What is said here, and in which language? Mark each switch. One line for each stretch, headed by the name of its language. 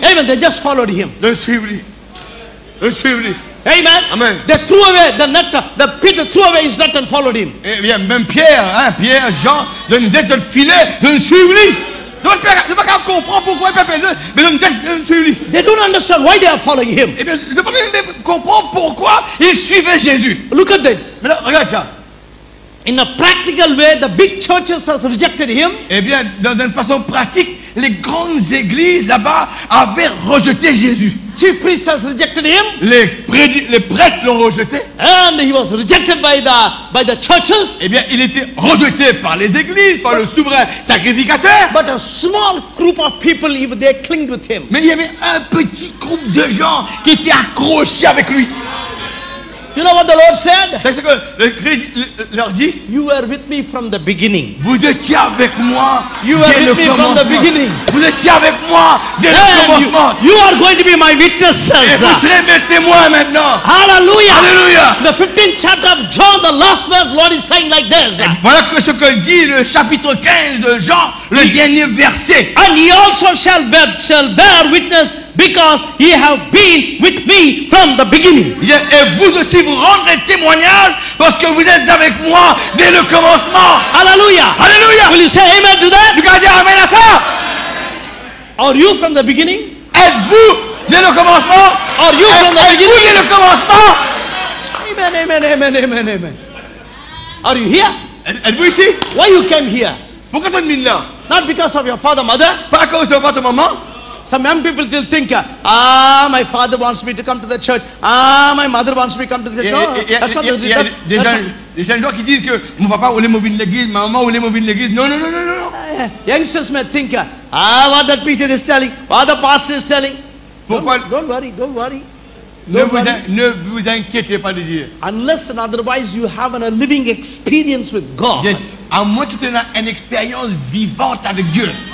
English: amen, they just followed him.
French: de suivre lui. De suivre lui.
English: Amen. Amen. They threw away the net. The Peter threw away his net and followed him.
French: Eh bien, même Pierre, Jean, de nous être le filet, de nous suivre lui. Je ne peux pas comprendre pourquoi le peuple est là, mais on est sur lui.
English: They don't understand why they are following him.
French: Eh bien, je ne peux pas même comprendre pourquoi ils suivaient Jésus.
English: Look at this.
French: Mais là, regarde ça.
English: In a practical way, the big churches has rejected him.
French: Eh bien, d'une façon pratique, les grandes églises là-bas avaient rejeté Jésus.
English: Chief priests has rejected him.
French: Les prêtres l'ont rejeté.
English: And he was rejected by the churches.
French: Eh bien, il était rejeté par les églises, par le souverain sacrificateur.
English: But a small group of people, they clinged with him.
French: Mais il y avait un petit groupe de gens qui étaient accrochés avec lui.
English: You know what the Lord said?
French: C'est ce que le Christ leur dit.
English: You were with me from the beginning.
French: Vous étiez avec moi
English: You were
French: dès le
English: with me from the
French: commencement.
English: beginning.
French: Vous étiez avec moi dès le
English: And
French: commencement.
English: you are going to be my
French: Et
English: witnesses.
French: vous serez mes témoins maintenant.
English: Hallelujah.
French: Alléluia.
English: The 15th chapter of John, the last verse, Lord is saying like this.
French: Voilà ce que dit le chapitre 15 de Jean, le dernier verset.
English: And ye also shall bear witness, because ye have been with me from the beginning.
French: Et vous aussi vous rendrez témoignage parce que vous êtes avec moi dès le commencement.
English: Hallelujah.
French: Alléluia.
English: Will you say amen to that?
French: Tu vas dire amen à ça?
English: Are you from the beginning?
French: Êtes-vous dès le commencement?
English: Are you from the
French: Êtes-vous
English: beginning?
French: dès le commencement?
English: Amen, amen, amen, amen, amen. Are you here?
French: Êtes-vous ici?
English: Why you came here?
French: Pourquoi tu es venu là?
English: Not because of your father, mother.
French: Pas à cause de votre maman.
English: Some young people still think, my father wants me to come to the church. My mother wants me to come to the church. No, that's not
French: Il y a des jeunes gens qui disent que mon papa voulait m'ouvrir l'église, ma maman voulait m'ouvrir l'église. Non, non, non, non, non.
English: Youngsters may think, what that preacher is telling, what the pastor is telling.
French: Pourquoi?
English: Don't worry, don't worry.
French: Ne vous inquiétez pas de dire.
English: Unless and otherwise you have a living experience with God. Yes.
French: À moins que tu aies une expérience vivante avec Dieu.